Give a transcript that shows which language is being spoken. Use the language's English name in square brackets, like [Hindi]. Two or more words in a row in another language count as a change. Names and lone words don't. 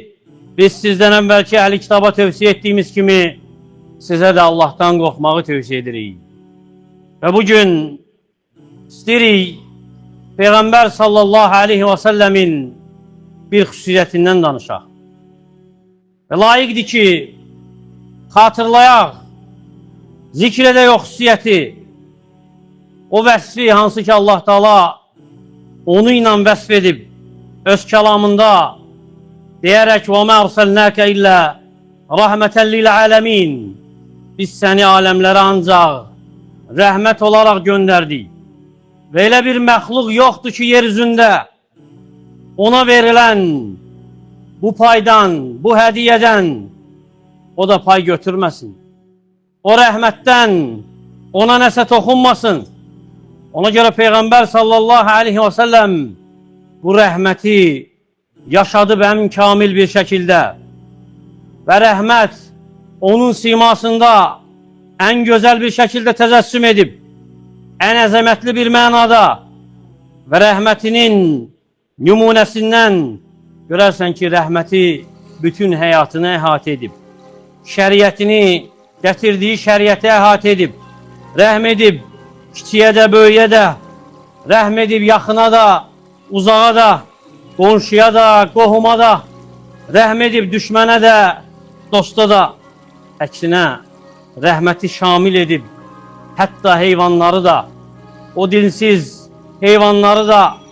[Turkish] Biz sizden evvelki ehli kitaba tövsiye ettiğimiz kimi size de Allah'tan korkmağı tövsiye edirik. [Azerbaijani] Ve bugün istirik Peygamber sallallahu aleyhi ve sellemin bir xüsusiyyətindən danışaq. Ve layıqdır ki, xatırlayaq, zikr edək o xüsusiyyəti, o vəsfi hansı ki Allah Taala onu ilə vəsf edib, öz kəlamında deyərək [Arabic] وَمَا أَرْسَلْنَاكَ إِلَّا رَحْمَةً لِلْعَالَمِينَ [Azerbaijani] Biz səni aləmlərə ancaq rəhmət olaraq göndərdik. Ve elə bir məxluq yoxdur ki, yeryüzündə ona verilen bu paydan, bu hediyeden o da pay götürmesin. O rəhmətdən ona nəsə toxunmasın. Ona göre Peygamber sallallahu aleyhi ve sellem bu rəhməti yaşadı [Turkish] en kamil bir şekilde. [Azerbaijani] Ve rəhmət onun simasında [Turkish] en güzel bir şekilde [Azerbaijani] tezessüm edip, en əzəmətli bir mənada ve rəhmətinin nümunesinden görərsən ki, rəhməti bütün həyatını əhatə edib, şəriətini gətirdiyi şəriəti əhatə edib, rəhm edib, kiçiyə də, böyüyə də, rəhm edib, yaxına da, uzağa da, qonşuya da, qohuma da, rəhm edib, düşmənə də, dosta da, əksinə, rəhməti şamil edib, hətta heyvanları da, o dilsiz heyvanları da,